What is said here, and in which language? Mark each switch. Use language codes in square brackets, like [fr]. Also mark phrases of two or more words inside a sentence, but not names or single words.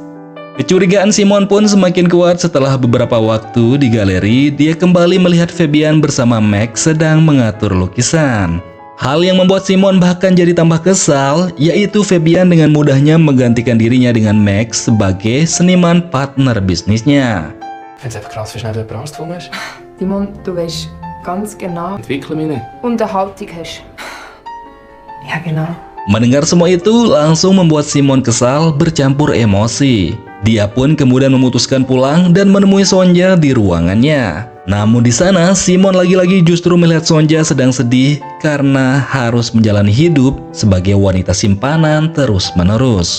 [id] Kecurigaan Simon pun semakin kuat setelah beberapa waktu di galeri dia kembali melihat Fabian bersama Max sedang mengatur lukisan. Hal yang membuat Simon bahkan jadi tambah kesal, yaitu Fabian dengan mudahnya menggantikan dirinya dengan Max sebagai seniman partner bisnisnya. [de] Ich finde es einfach krass, wie schnell du jemand gefunden hast. Simon, du weißt ganz genau Entwickle mich nicht. und eine Haltung hast. Ja, genau. [id] Mendengar semua itu langsung membuat Simon kesal bercampur emosi. Dia pun kemudian memutuskan pulang dan menemui Sonja di ruangannya. Namun di sana Simon lagi-lagi justru melihat Sonja sedang sedih karena harus menjalani hidup sebagai wanita simpanan terus-menerus.